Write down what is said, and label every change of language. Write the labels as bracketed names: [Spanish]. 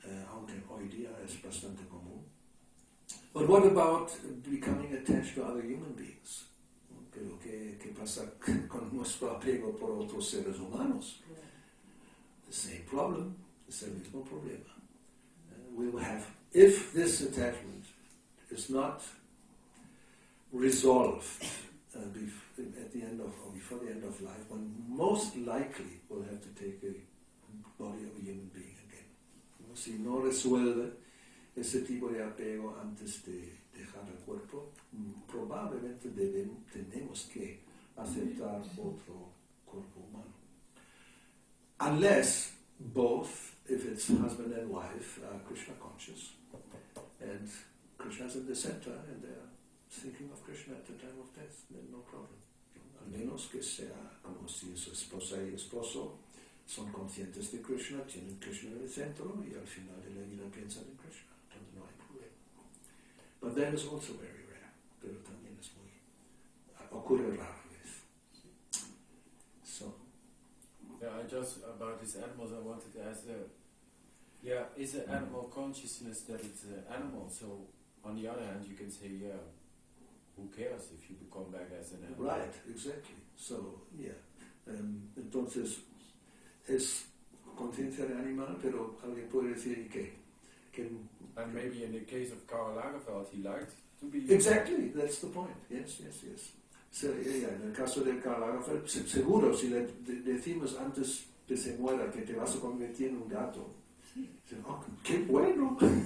[Spanish] Aunque hoy día es bastante común. [English] But what about becoming attached to other human beings? [Spanish] Pero ¿qué pasa con nuestro apego por otros seres humanos? [English] The same problem, [Spanish] es el mismo problema. [English] We will have, if this attachment is not resolved at the end of, or before the end of life, one most likely will have to take a body of a human being again. [Spanish] ¿No? Si no resuelve ese tipo de apego antes de dejar el cuerpo, probablemente tenemos que aceptar otro cuerpo humano. [English] Unless both, if it's husband and wife, are Krishna conscious, and Krishna's in the center, and they're thinking of Krishna at the time of death, then no problem. [Spanish] Al menos que sea como si su esposa y esposo son conscientes de Krishna, tienen Krishna en el centro, y al final de la vida piensan en Krishna. Entonces no hay problema. [English] But that is also very rare, [Spanish] pero también es muy, ocurre rara vez. [English] So. Yeah, I just, about these animals, I wanted to ask, is an animal consciousness that it's an animal? So, on the other hand, you can say, who cares if you become back as an animal? Right, exactly. So, yeah. [Spanish] Entonces, es conciencia de animal, pero alguien puede decir que [English] and maybe in the case of Karl Lagerfeld, he liked to be... Exactly, that's the point. Yes. [Spanish] So, en el caso de Karl Lagerfeld, seguro, si le decimos antes que se muera que te vas a convertir en un gato, dice, oh, qué bueno.